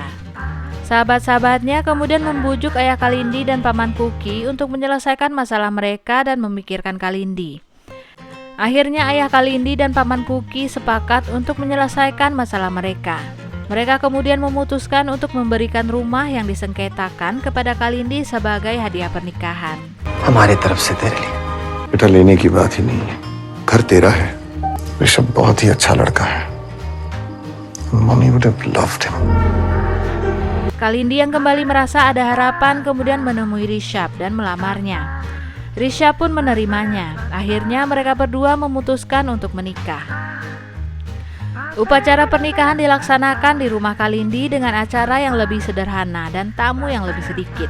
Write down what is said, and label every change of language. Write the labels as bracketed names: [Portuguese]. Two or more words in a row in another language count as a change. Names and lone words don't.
[Indonesian] Sahabat-sahabatnya kemudian membujuk ayah Kalindi dan paman Kuki untuk menyelesaikan masalah mereka dan memikirkan Kalindi. Akhirnya ayah Kalindi dan paman Kuki sepakat untuk menyelesaikan masalah mereka. Mereka kemudian memutuskan untuk memberikan rumah yang disengketakan kepada Kalindi sebagai hadiah pernikahan. [Hindi] हमारी तरफ से तेरे लिए बेटा लेने की बात ही नहीं है घर तेरा है ऋषभ बहुत ही अच्छा लड़का है मम्मी [English] would have loved him. [Indonesian] Kalindi yang kembali merasa ada harapan kemudian menemui Rishabh dan melamarnya. Rishabh pun menerimanya. Akhirnya mereka berdua memutuskan untuk menikah. Upacara pernikahan dilaksanakan di rumah Kalindi dengan acara yang lebih sederhana dan tamu yang lebih sedikit.